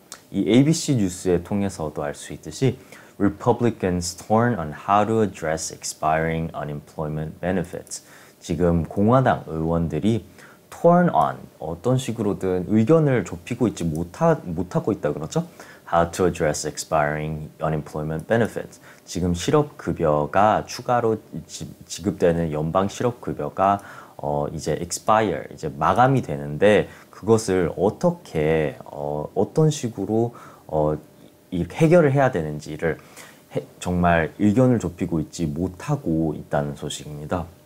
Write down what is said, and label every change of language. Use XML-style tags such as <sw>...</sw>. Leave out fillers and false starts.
<ko>이 ABC 뉴스에 통해서도 알 수 있듯이</ko> <en>Republicans torn on how to address expiring unemployment benefits.</en> <ko>지금 공화당 의원들이 torn on 어떤 식으로든 의견을 좁히고 있지 못하고 있다 그러죠.</ko> <en>How to address expiring unemployment benefits.</en> <ko>지금 실업급여가 추가로 지급되는 연방 실업급여가 이제 expire, 이제 마감이 되는데 그것을 어떻게 어떤 식으로 해결을 해야 되는지를 정말 의견을 좁히고 있지 못하고 있다는 소식입니다.</ko>